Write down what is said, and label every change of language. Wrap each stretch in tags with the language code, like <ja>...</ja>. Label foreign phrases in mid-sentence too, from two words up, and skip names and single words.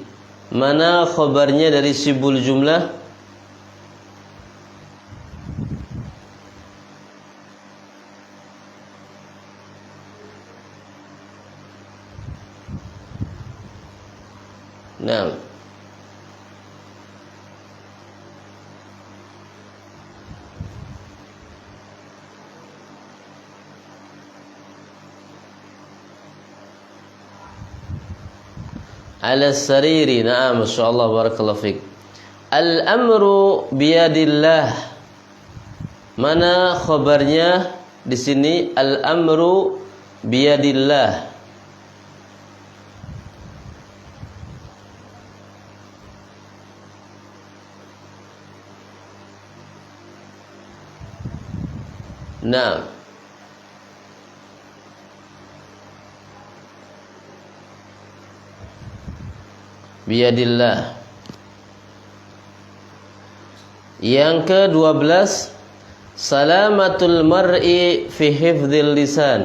<bjn>Mana khabarnya dari sibul jumlah? Nah,</bjn> <ar>على سريري. نعم، ما شاء الله، بارك الله فيك. الأمر بيد الله.</ar> <bjn>Mana khabarnya di sini?</bjn> <ar>الأمر بيد الله. Nah، بيد الله.</ar> <bjn>Yang ke-12,</bjn> <ar>سلامة المرء في حفظ اللسان.</ar>